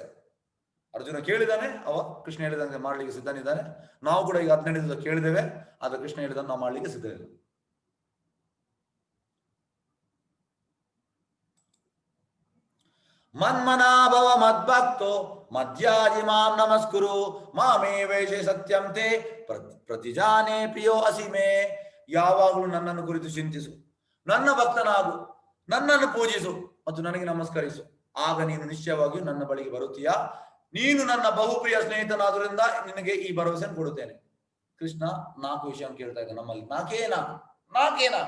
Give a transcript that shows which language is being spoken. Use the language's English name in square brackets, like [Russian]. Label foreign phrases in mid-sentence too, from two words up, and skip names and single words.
[Kannada] ಅರ್ಜುನ ಕೇಳಿದಾನೆ, ಅವ ಕೃಷ್ಣ ಹೇಳಿದಂಗೆ ಮಾಡ್ಲಿಕ್ಕೆ ಸಿದ್ಧನಿದ್ದಾನೆ. ನಾವು ಕೂಡ ಈಗ 17 ದಿವಸ ಕೇಳಿದ್ದೇವೆ, ಆದ್ರೆ ಕೃಷ್ಣ ಹೇಳಿದನ್ನು ನಾವು ಮಾಡ್ಲಿಕ್ಕೆ ಸಿದ್ಧ ಇಲ್ಲ. [Sanskrit] ಮನ್ಮನಾಭವ ಮದ್ಭಕ್ತೋ ಮಧ್ಯಾಜಿ ಮಾಂ ನಮಸ್ಕುರು ಮಾಮೇ ವೈಷೆ ಸತ್ಯಂ ತೇ ಪ್ರತಿಜಾನೇ ಪ್ರಿಯೋ ಅಸಿಮೆ. [Kannada] ಯಾವಾಗಲೂ ನನ್ನನ್ನು ಕುರಿತು ಚಿಂತಿಸು, ನನ್ನ ಭಕ್ತನಾಗು, ನನ್ನನ್ನು ಪೂಜಿಸು ಮತ್ತು ನನಗೆ ನಮಸ್ಕರಿಸು, ಆಗ ನೀನು ನಿಶ್ಚಯವಾಗಿಯೂ ನನ್ನ ಬಳಿಗೆ ಬರುತ್ತೀಯಾ. ನೀನು ನನ್ನ ಬಹುಪ್ರಿಯ ಸ್ನೇಹಿತನಾದ್ರಿಂದ ನಿನಗೆ ಈ ಭರವಸೆ ಕೊಡುತ್ತೇನೆ. ಕೃಷ್ಣ 4 ವಿಷಯ ಕೇಳ್ತಾ ಇದ್ದ, ನಮ್ಮಲ್ಲಿ ನಾಲ್ಕೇ ನಾಲ್ಕು.